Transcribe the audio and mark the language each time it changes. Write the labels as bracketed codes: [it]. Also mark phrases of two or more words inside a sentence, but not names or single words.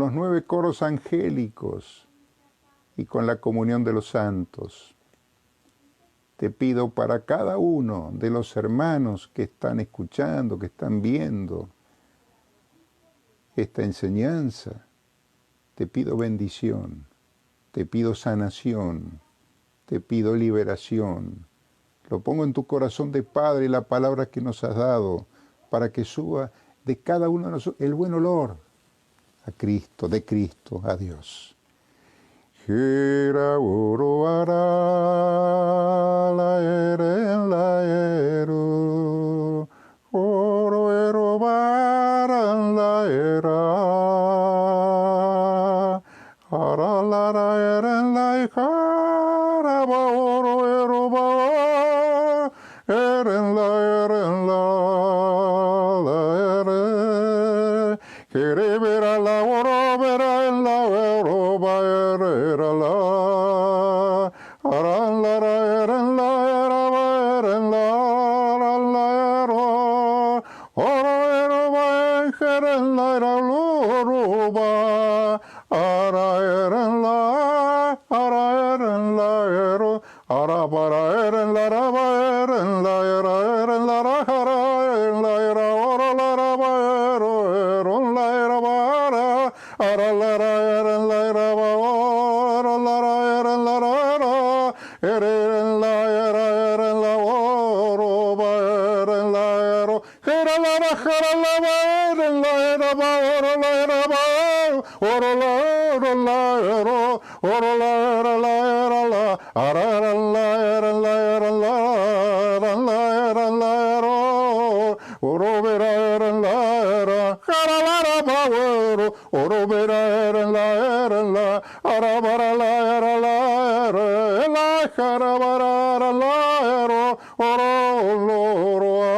[es] los 9 coros angélicos y con la comunión de los santos, te pido para cada uno de los hermanos que están escuchando, que están viendo esta enseñanza, te pido bendición, te pido sanación, te pido liberación. Lo pongo en tu corazón de Padre, la palabra que nos has dado, para que suba de cada uno de nosotros el buen olor a Cristo, de Cristo, a Dios. Gira oro ara la ero oro ero baran la era ara la eren la cara ba oro ero ba eren la ere ere vera la oro vera en la ero ba era la ara la eren la era ba eren la ero oro ero ba eren la era oro ba ara eren la ero ara para eren la ba eren la era eren la ara eren la era oro la ba ero la era ba ara la eren la era ba oro la eren la ara eren la era eren la oro ba eren la ero era la ba eren la era ba oro la era ba oro la ero oro la era la ara eren la era la ero oro vera eren la era ara la ba oro vera eren la ara bara la era la cara bara la ero oro loro